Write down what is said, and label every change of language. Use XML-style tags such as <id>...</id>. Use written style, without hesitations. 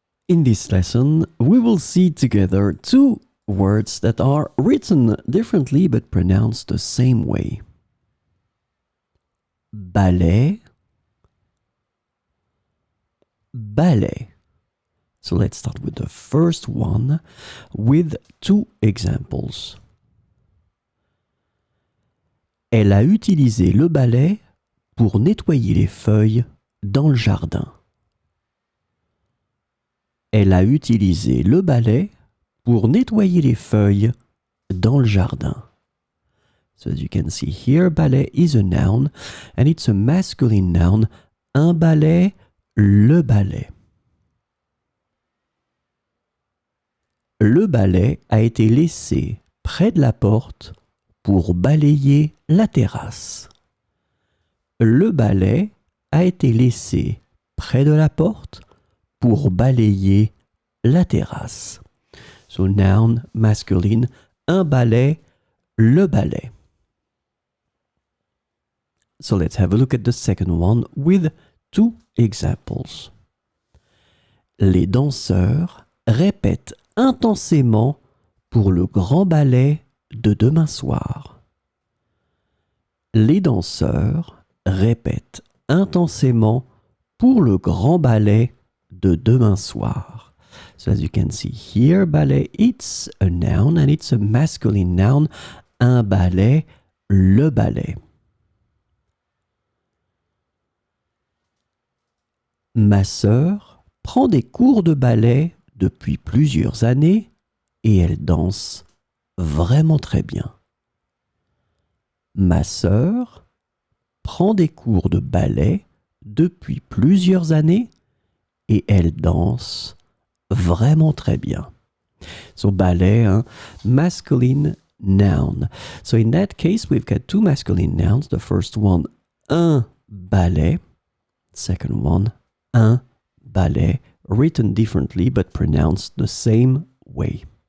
<en>In this lesson, we will see together two words that are written differently but pronounced the same way.</en> <fr>Ballet, ballet.</fr> <en>So let's start with the first one with two examples.</en> <fr>Elle a utilisé le balai pour nettoyer les feuilles dans le jardin. Elle a utilisé le balai pour nettoyer les feuilles dans le jardin.</fr> <en>So as you can see here, balai is a noun and it's a masculine noun.</en> <fr>Un balai, le balai. Le balai a été laissé près de la porte pour balayer la terrasse. Le balai a été laissé près de la porte pour balayer la terrasse.</fr> <en>So noun, masculine,</en> <fr>un balai, le balai.</fr> <en>So let's have a look at the second one with two examples.</en> <fr>Les danseurs répètent intensément pour le grand ballet de demain soir. Les danseurs répètent intensément pour le grand ballet de demain soir.</fr> <en>So as you can see here, ballet, it's a noun and it's a masculine noun.</en> <fr>Un ballet, le ballet. Ma sœur prend des cours de ballet depuis plusieurs années et elle danse vraiment très bien. Ma sœur prend des cours de ballet depuis plusieurs années et elle danse vraiment très bien.</fr> <en>So ballet, masculine noun. So in that case, we've got two masculine nouns. The first one,</en> <fr>un ballet.</fr> <en>Second one,</en> <fr>un ballet,</fr> <en>written differently but pronounced the same way.</en>